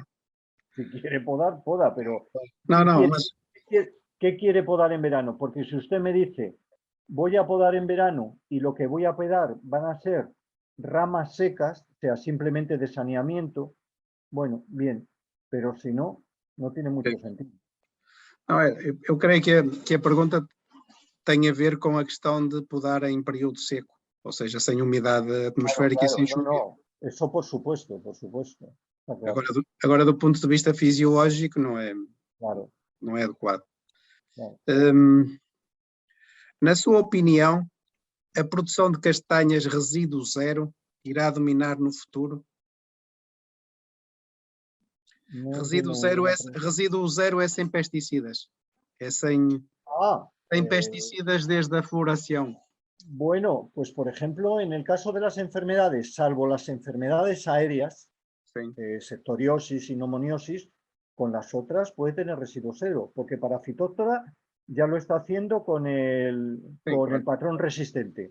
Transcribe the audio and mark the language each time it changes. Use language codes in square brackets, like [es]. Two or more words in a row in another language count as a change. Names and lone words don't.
[es] Si quiere podar, poda, pero No, ¿qué quiere podar en verano? Porque si usted me dice, voy a podar en verano y lo que voy a podar van a ser ramas secas, o sea, simplemente de saneamiento, bueno, bien, pero si no, no tiene mucho sentido. [pt] Não, eu creio que a pergunta tem a ver com a questão de podar em período seco, ou seja, sem umidade atmosférica e sem chuva. [es] No, eso por supuesto, por supuesto. Claro. [pt] Agora, do ponto de vista fisiológico, não é adequado. [es] Claro. [pt] Na sua opinião, a produção de castanhas resíduo zero irá dominar no futuro? Resíduo zero é sem pesticidas. É sem pesticidas desde a floración. [es] Bueno, pues por ejemplo, en el caso de las enfermedades, salvo las enfermedades aéreas, septoriosis y neumoniosis, con las otras puede tener residuo cero, porque para Phytophthora ya lo está haciendo con el patrón resistente.